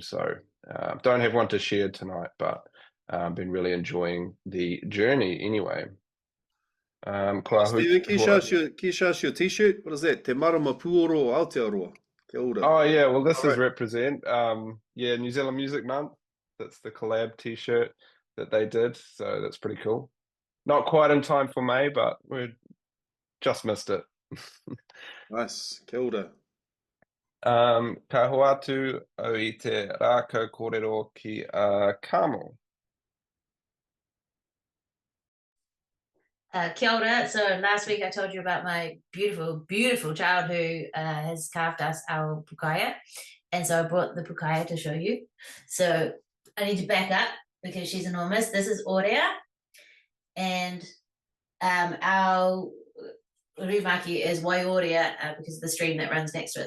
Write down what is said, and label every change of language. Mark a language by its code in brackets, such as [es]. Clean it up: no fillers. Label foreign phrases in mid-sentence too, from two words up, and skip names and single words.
[en] So don't have one to share tonight, but been really enjoying the journey anyway. Stephen, can you show us your t-shirt? What is that? [mi] Te marama puoro Aotearoa. Kia ora. [en] Oh yeah, well this is represent New Zealand Music Month. That's the collab t-shirt that they did, so that's pretty cool. Not quite in time for May, but we just missed it. Nice. [mi] Kia ora. Ka hoatu o I te rākau kōrero ki Kāmo. Kia ora. [en] So last week I told you about my beautiful, beautiful child who has carved us our pukaya. And so I brought the pukaya to show you. So I need to back up because she's enormous. This is Orea. And our Urumaki is Waiorea because of the stream that runs next to it.